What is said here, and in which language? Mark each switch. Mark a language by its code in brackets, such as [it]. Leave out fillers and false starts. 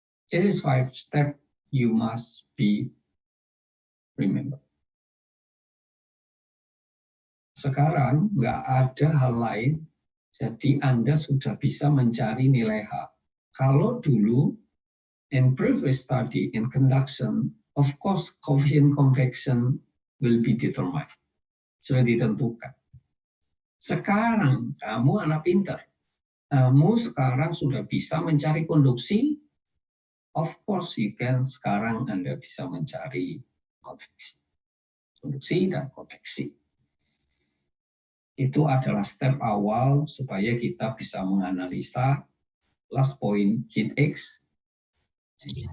[en] This is 5 steps you must remember. [id] Sekarang nggak ada hal lain, jadi Anda sudah bisa mencari nilai H. Kalau dulu, [en] in previous study, in conduction, of course, coefficient convection will be determined. [id] Sudah ditentukan. Sekarang, kamu anak pintar. Kamu sekarang sudah bisa mencari konduksi. [en] Of course, you can [id] sekarang Anda bisa mencari konveksi. Konduksi dan konveksi. Itu adalah step awal supaya kita bisa menganalisa last point heat exchange.